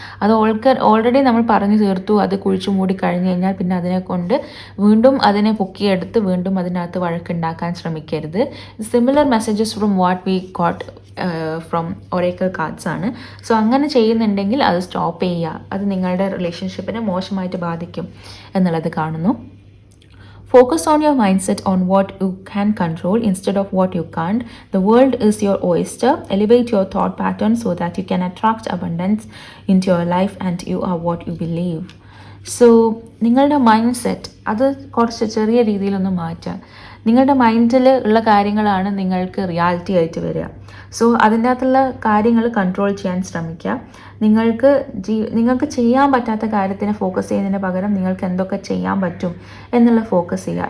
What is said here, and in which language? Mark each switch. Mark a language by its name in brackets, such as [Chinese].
[Malayalam] അത് ഓൾറെഡി നമ്മൾ പറഞ്ഞു തീർത്തു, അത് കുഴിച്ചു മൂടി കഴിഞ്ഞ് കഴിഞ്ഞാൽ പിന്നെ അതിനെ കൊണ്ട് വീണ്ടും അതിനെ പൊക്കിയെടുത്ത് വീണ്ടും അതിനകത്ത് വഴക്കുണ്ടാക്കാൻ ശ്രമിക്കരുത്. [English] Similar messages from what we got from oracle cards ആണ്. [Malayalam] സോ അങ്ങനെ ചെയ്യുന്നുണ്ടെങ്കിൽ അത് സ്റ്റോപ്പ് ചെയ്യുക. അത് നിങ്ങളുടെ റിലേഷൻഷിപ്പിനെ മോശമായിട്ട് ബാധിക്കും എന്നുള്ളത് കാണുന്നു. [English] Focus on your mindset on what you can control instead of what you can't. The world is your oyster. Elevate your thought pattern so that you can attract abundance into your life and you are what you believe. [Malayalam] So നിങ്ങളുടെ mind set അത് കുറച്ച് ചെറിയ രീതിയിലൊന്ന് മാറ്റുക. നിങ്ങളുടെ മൈൻഡിൽ ഉള്ള കാര്യങ്ങളാണ് നിങ്ങൾക്ക് റിയാലിറ്റി ആയിട്ട് വരിക. സോ അതിൻ്റെ അകത്തുള്ള കാര്യങ്ങൾ കൺട്രോൾ ചെയ്യാൻ ശ്രമിക്കുക. നിങ്ങൾക്ക് ചെയ്യാൻ പറ്റാത്ത കാര്യത്തിനെ ഫോക്കസ് ചെയ്യുന്നതിന് പകരം നിങ്ങൾക്ക് എന്തൊക്കെ ചെയ്യാൻ പറ്റും എന്നുള്ള ഫോക്കസ് ചെയ്യുക.